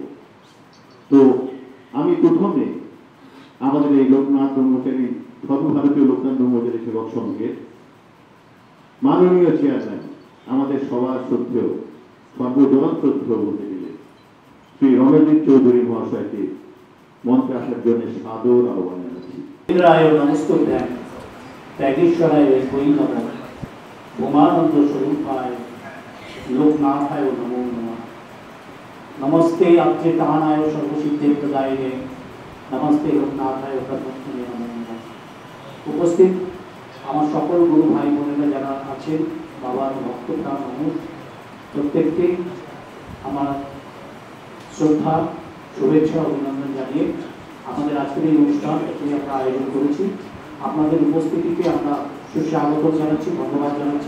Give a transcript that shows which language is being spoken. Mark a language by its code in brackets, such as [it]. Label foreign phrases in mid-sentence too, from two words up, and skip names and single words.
[bn] তো আমি প্রথমে আমাদের এই লোকনাথ ব্রহ্মচারী সর্বভারতীয় লোকনাথ ব্রহ্মচারী সেবক সংঘের মাননীয় চেয়ারম্যান, আমাদের সবার শ্রদ্ধেয় সর্বজন শ্রদ্ধেয় বলতে গেলে শ্রী রণজিৎ চৌধুরী মহাশয়কে মঞ্চে আসার জন্য সাদর আহ্বান জানাচ্ছি। নমস্কার। [sa] त्यागेश्वराय वै नमः भूमानंद स्वरूपाय लोकनाथाय नमो नमः। नमस्ते अच्युतानाय सर्वसिद्धि प्रदायिने नमस्ते लोकनाथाय प्रथमने नमो नमः। [bn] उपस्थित আমার সকল গুরু ভাই বোনেরা যারা আছেন, বাবার ভক্তপ্রাণ মানুষ, প্রত্যেককে আমার শ্রদ্ধা, শুভেচ্ছা, অভিনন্দন জানিয়ে আমাদের আজকের এই অনুষ্ঠান আমরা আয়োজন করেছি। আপনাদের উপস্থিতিকে আমরা সুস্বাগত জানাচ্ছি, ধন্যবাদ জানাচ্ছি।